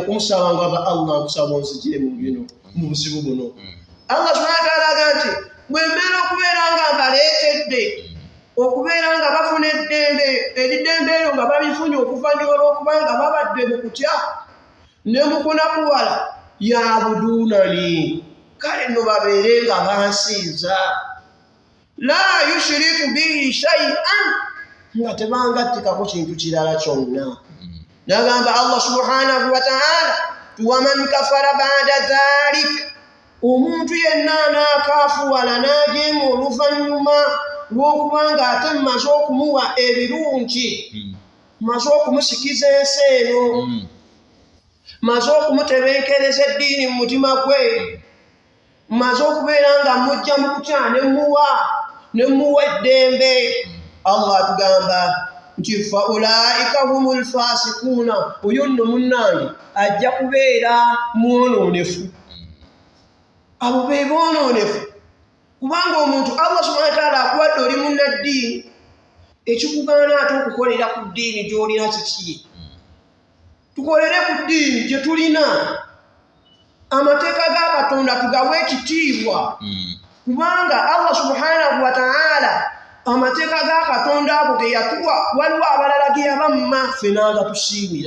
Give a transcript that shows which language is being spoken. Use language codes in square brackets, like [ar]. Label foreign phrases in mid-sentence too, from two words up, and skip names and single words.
[lg] kumusaba nga Allah nkusaba onzigire mu bino mu buzibu buno [ar] الله سبحانه وتعالى [lg] agamba nti bwe mbeera okubeera nga mbaleetedde okubeera nga bafuna eddembe eddembe eryo nga babifunye okuvannyuma lw'okubanga babadde mu kutya ne mu kunakuwala yabudunani kale nno babeere nga bansinza [ar] لا يشركون بي شيئا [lg] nga tebangattikako kintu kirala kyonna nagamba [ar] الله سبحانه وتعالى ومن كفر بعد ذلك [lg] omuntu yenna anaakaafuwala n'ajeema oluvannyuma lw'okubanga ate mmaze okumuwa ebirungi mmaze okumusikiza ensi eno mmaze okumutebenkereza eddiini mu mutima gwe mmaze okubeera nga mujja mu kutya nemuwa eddembe Allah atugamba nti [ar] فأولئك هم الفاسقون [lg] oyo nno munnange ajja kubeera mwonoonefu abo be boonoonefu kubanga omuntu [ar] الله سبحانه وتعالى [lg] akuwadde oli munnaddiini ekikugaana ate okukolera ku ddiini gy'olina kiki tukolere ku ddiini gye tulina amateeka ga Katonda tugawe ekitiibwa kubanga [ar] الله سبحانه وتعالى [lg] amateeka ga Katonda ago ge yatuwa waliwo abalala ge yabamma ffe n'anga tusiimira